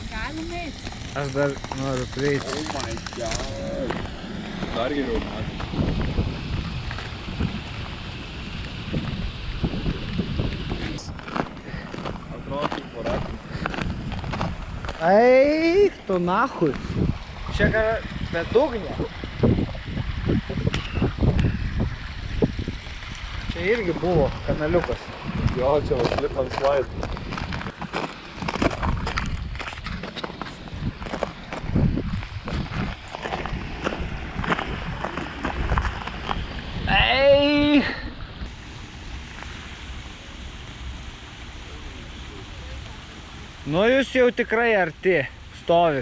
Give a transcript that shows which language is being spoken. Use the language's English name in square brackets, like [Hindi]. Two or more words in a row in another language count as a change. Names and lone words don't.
[Lithuanian] Galim eiti. Aš dar noriu prieiti. [English] Oh my god. [Lithuanian] Dar geriau matyti. Atrodo kaip voratinė. Eik tu nahui. Čia yra bedugnė. Čia irgi buvo kanaliukas. Jo, čia va [English] slip and slide. [Lithuanian] Eik! Nu jūs jau tikrai arti stovit.